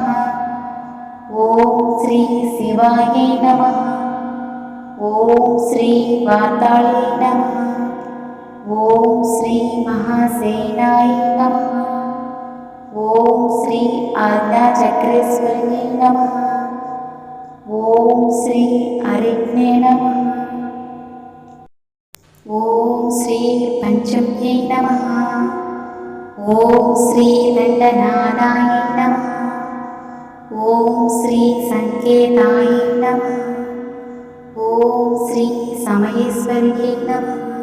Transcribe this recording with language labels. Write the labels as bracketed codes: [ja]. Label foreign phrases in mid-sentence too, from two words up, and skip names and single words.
[sa] ఓం శ్రీ శివాయై నమః. ఓం శ్రీ వాతాళై నమః. ఓం శ్రీ మహాసేనాయ నమః. ఓం శ్రీ ఆజ్ఞాచక్రేశ్వర్యై నమః. नमः। ॐ श्री पञ्चम्यै नमः। ॐ श्री दण्डनादायै नमः। ॐ श्री संकेतायै नमः। ॐ श्री समयेश्वर्यै नमः।